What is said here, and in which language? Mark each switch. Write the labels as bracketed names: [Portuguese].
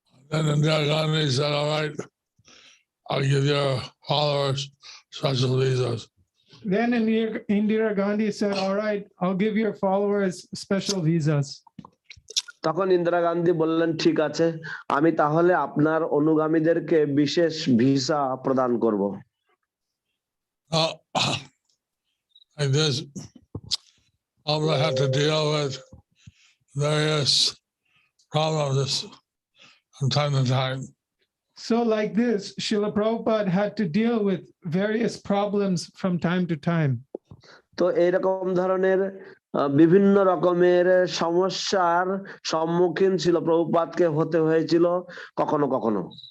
[English] Then Indira Gandhi said, all right, I'll give your followers special visas. Then Indira Gandhi said, all right, I'll give your followers special visas. [Bangla] তখন ইন্দিরা গান্ধী বললেন, ঠিক আছে, আমি তাহলে আপনার অনুগামীদেরকে বিশেষ ভিসা প্রদান করব। [English] Like this, Prabhupada had to deal with various problems from time to time. So like this, Srila Prabhupada had to deal with various problems from time to time. [Bangla] তো এইরকম ধরনের বিভিন্ন রকমের সমস্যার সম্মুখীন ছিল প্রভুপাদকে হতে হয়েছিল কখনো কখনো।